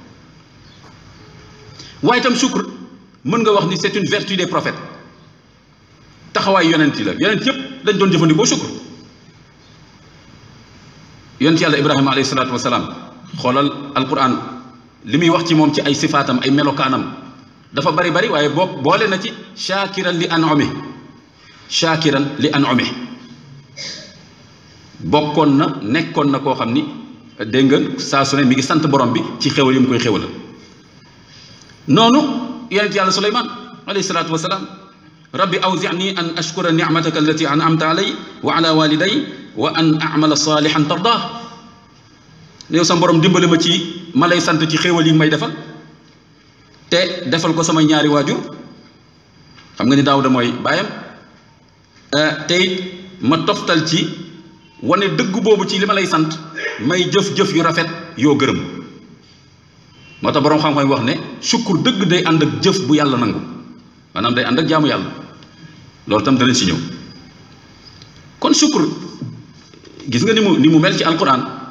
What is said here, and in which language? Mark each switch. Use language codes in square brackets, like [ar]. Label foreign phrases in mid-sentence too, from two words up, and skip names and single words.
[wo] waaye itam shukr mën nga wax ni [fr] c'est une vertu des prophètes [wo] taxawaay yonent yi la yonent yëpp dañ doon jëfandikoo shukr yonent yàlla Ibrahima [ar] عليه الصلاة والسلام [wo] xoolal alquran li muy wax ci moom ci ay sifaatam ay melokaanam dafa bari waaye boole na ci [ar] شاكرا لأنعمه [wo] bokkoon na nekkoon na koo xam ni dégg nga saa su ne mi ngi sant borom bi ci xéwal yi mu koy xéwalal noonu yonent yàlla Suleymaan [ar] عليه الصلاة والسلام رب أوزعني أن أشكر نعمتك التي أنعمت علي و على والدي وأن أعمل صالحا ترضاه [wo] yow sa borom dimbali ma ci ma lay sant ci xéwal yi may defal te defal ko sama ñaari waajur xam nga ni Daawuda mooy baayam te it ma toftal ci wane dëgg boobu ci li ma lay sant may jëf-jëf yu rafet yoo gërëm moo tax boroom xam-xam wax ne sukkur dëgg day ànd ak jëf bu yàlla nangu maanaam day ànd ak jaamu yàlla loolu tam danañ ci ñëw kon sukkur gis nga ni mu mel ci alquran